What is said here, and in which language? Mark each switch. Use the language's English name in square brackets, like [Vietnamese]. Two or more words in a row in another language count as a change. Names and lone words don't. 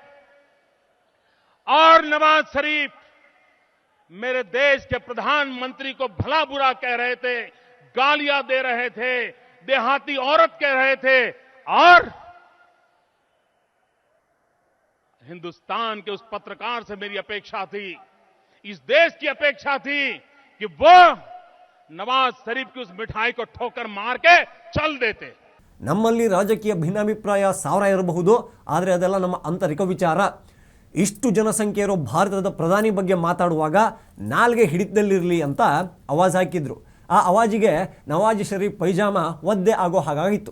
[Hindi] और नवाज शरीफ मेरे देश के प्रधानमंत्री को भला बुरा कह रहे थे, गालियां दे रहे थे, देहाती औरत कह रहे थे, और हिंदुस्तान के उस पत्रकार से मेरी अपेक्षा थी, इस देश की अपेक्षा थी कि वो नवाज शरीफ की उस मिठाई को ठोकर मार के चल देते. [Kannada] ನಮ್ಮಲ್ಲಿ ರಾಜಕೀಯ ಭಿನ್ನಾಭಿಪ್ರಾಯ 1000 ಇರಬಹುದು, ಆದರೆ ಅದೆಲ್ಲ ನಮ್ಮ ಆಂತರಿಕ ವಿಚಾರ. ಇಷ್ಟು ಜನಸಂಖ್ಯೆ ಇರೋ ಭಾರತದ ಪ್ರಧಾನಿ ಬಗ್ಗೆ ಮಾತಾಡುವಾಗ ನಾಲ್ಗೆ ಹಿಡಿತದಲ್ಲಿರಲಿ ಅಂತ ಆವಾಜ್ ಹಾಕಿದ್ರು. ಆ ಆವಾಜಿಗೆ ನವಾಜ್ ಶರೀಫ್ ಪೈಜಾಮ ಒದ್ದೆ ಆಗೋ ಹಾಗಾಗಿತ್ತು.